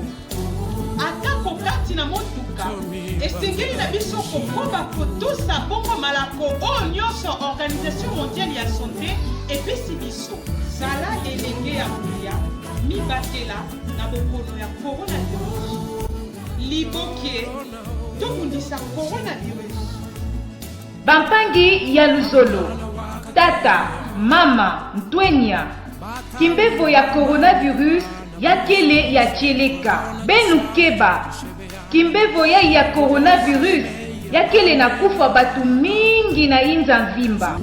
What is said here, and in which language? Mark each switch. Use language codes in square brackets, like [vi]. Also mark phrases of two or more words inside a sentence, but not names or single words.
[ln] Atako kati na motuka esengeli na biso kokoba kotosa bongo malako oyo nyonso Organisation Mondiale ya Santé epesi biso. Sala elenge ya kolia mibatela na bokono ya coronavirus. Liboke tobundisa coronavirus. [kg] Bampangi ya Luzolo, tata, mama, ntwenya, kimbevo ya coronavirus ya kele ya Cheleka, benu keba, kimbevo ya coronavirus ya kele na kufa batu mingi na inza mvimba.